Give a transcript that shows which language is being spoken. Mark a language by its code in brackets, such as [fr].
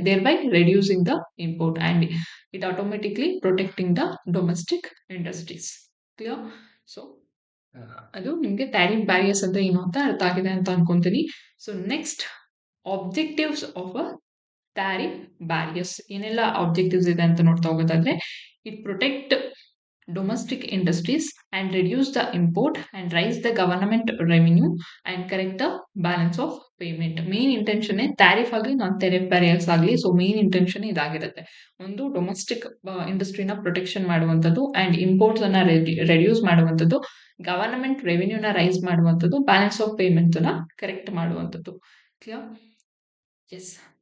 [en] There by reducing the import and it automatically protecting the domestic industries. Clear? [kn] So ಅದು ನಿಮ್ಗೆ tariff barriers ಅಂದ್ರೆ ಏನು ಅಂತ ಅರ್ಥ ಆಗಿದೆ ಅಂತ ಅನ್ಕೊಂತೀನಿ. [en] So next, objectives of a tariff barriers. [kn] ಏನೆಲ್ಲ ಆಬ್ಜೆಕ್ಟಿವ್ಸ್ ಇದೆ ಅಂತ ನೋಡ್ತಾ ಹೋಗೋದಾದ್ರೆ, [en] It protect domestic industries and reduce the import and raise the government revenue and correct the balance of payment. [kn] Main intention tariff ಆಗಲಿ ನಾನ್ ಟ್ಯಾರಿಫ್ ಬ್ಯಾರಿಯರ್ಸ್ ಆಗಲಿ, so main intention ಇದಾಗಿರುತ್ತೆ. ಒಂದು domestic ಇಂಡಸ್ಟ್ರಿನ protection ಮಾಡುವಂಥದ್ದು and imports ಅನ್ನ reduce ಮಾಡುವಂಥದ್ದು, government ರೆವಿನ್ಯೂನ rice ಮಾಡುವಂಥದ್ದು, balance of payment ನ correct ಮಾಡುವಂಥದ್ದು. ಕ್ಲಿಯರ್? ಎಸ್.